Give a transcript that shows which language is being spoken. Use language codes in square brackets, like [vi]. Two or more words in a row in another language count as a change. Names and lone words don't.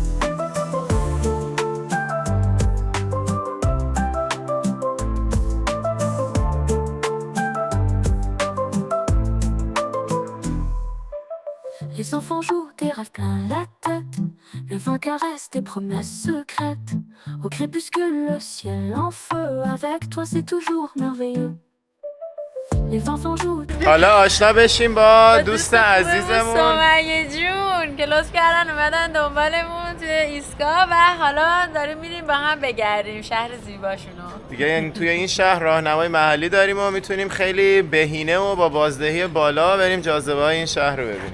[fr] Les enfants jouent des rêves plein la tête, le vent caresse des promesses secrètes. Au crépuscule, le ciel en feu, avec toi c'est toujours merveilleux. Les enfants jouent. [fa] حالا آشنا بشیم با دوست عزیزمون سمیه جون که لطف کردن اومدن دنبالمون توی ایستگاه و حالا داریم میریم با هم بگردیم شهر زیباشونو. دیگه. یعنی توی این شهر راهنمای محلی داریم و میتونیم خیلی بهینه و با بازدهی بالا بریم جاذبه‌های این شهر رو ببینیم.